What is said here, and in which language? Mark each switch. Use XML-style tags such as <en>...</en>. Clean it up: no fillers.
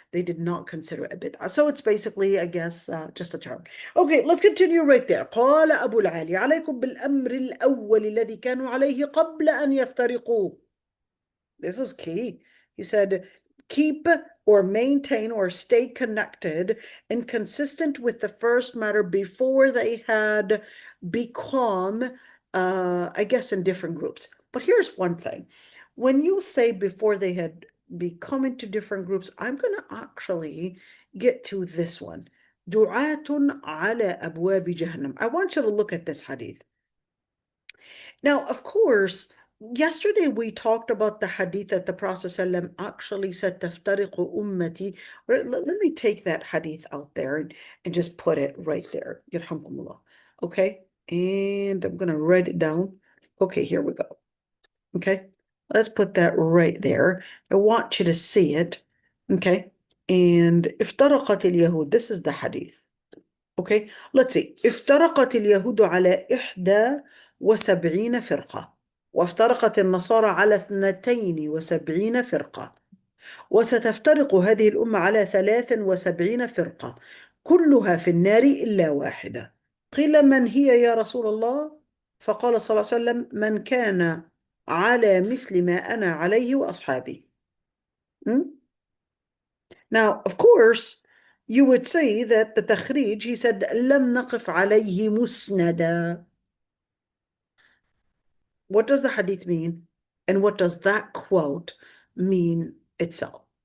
<en>They did not consider it a bid'ah. So it's basically, I guess, just a term. Okay, let's continue right there.</en> <ar>قال أبو العالي عليكم بالأمر الأول الذي كانوا عليه قبل أن يفترقوا.</ar> <en>This is key. He said, keep or maintain or stay connected and consistent with the first matter before they had become, I guess, in different groups. But here's one thing. When you say before they had become into different groups, I'm going to actually get to this one.</en> <ar>دعاة على أبواب جهنم.</ar> <en>I want you to look at this hadith. Now, of course, yesterday we talked about the hadith that the Prophet ﷺ actually said,</en> <ar>تفترق أمتي.</ar> <en>Let me take that hadith out there and just put it right there. Yarhamkumullah. Okay, and I'm going to write it down. Okay, here we go. Okay, let's put that right there. I want you to see it. Okay, and</en> <ar>افترقت اليهود.</ar> <en>This is the hadith. Okay, let's see.</en> <ar>افترقت اليهود على 71 فرقة، وافترقت النصارى على 72 فرقة، وستفترق هذه الأمة على 73 فرقة، كلها في النار إلا واحدة. قيل من هي يا رسول الله؟ فقال صلى الله عليه وسلم من كان على مثل ما أنا عليه وأصحابي.</ar> <en>Now, of course, you would say that the takhrij, he said,</en> <ar>لم نقف عليه مسندا.</ar> <en>What does the hadith mean? And what does that quote mean itself?</en>